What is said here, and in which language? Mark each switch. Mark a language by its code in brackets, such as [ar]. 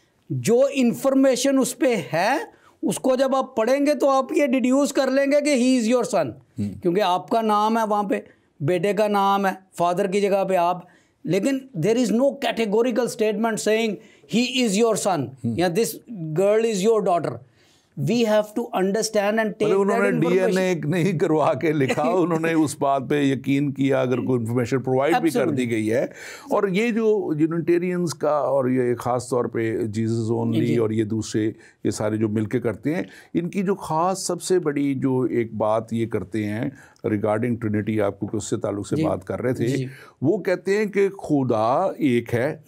[hi] जो इन्फॉर्मेशन उस पर है उसको जब आप पढ़ेंगे तो आप ये डिड्यूस कर लेंगे कि [en] he is your son, [hi] क्योंकि आपका नाम है वहाँ पे, बेटे का नाम है, फादर की जगह पे आप। [en] लेकिन there is no categorical statement saying he is your son या this girl is your daughter. We have to understand and take that [hi] उन्होंने [en] information. [hi] DNA नहीं करवा के लिखा, उन्होंने उस बात पे यकीन किया अगर कोई इन्फॉर्मेशन प्रोवाइड भी कर दी गई है। और ये जो यूनिटेरियंस का और ये ख़ास तौर पे जीसस ओनली और ये दूसरे ये सारे जो मिलके करते हैं, इनकी जो ख़ास सबसे बड़ी जो एक बात ये करते हैं रिगार्डिंग ट्रिनिटी, आपको उससे ताल्लुक़ से बात कर रहे थे, वो कहते हैं कि खुदा एक है